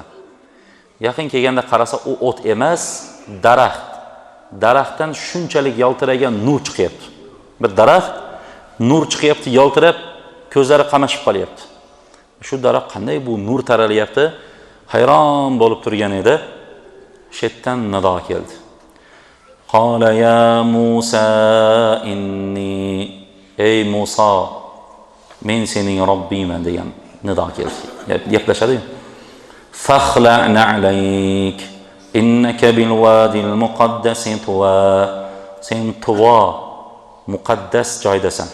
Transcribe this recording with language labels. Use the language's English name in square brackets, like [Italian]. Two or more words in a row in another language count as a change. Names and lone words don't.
[Uzbek] Yaqin kelganda qarasa, u o't emas, daraxt. Daraxtdan shunchalik yaltiragan nur chiqyapti. Bir daraxt nur chiqyapti, yaltirab, ko'zlari qamashib qolyapti. Shu daraxt qanday bu nur taralyapti? Hayron bo'lib turgan edi. Shetdan nido keldi. [Arabic] قال يا موسى إني [Uzbek] ey Musa men sening Robbingman degan nido keldi. Gaplashadi. [Arabic] فاخلع نعليك إنك بالواد المقدس طوى. [Uzbek] Sen tuwa muqaddas joydasan.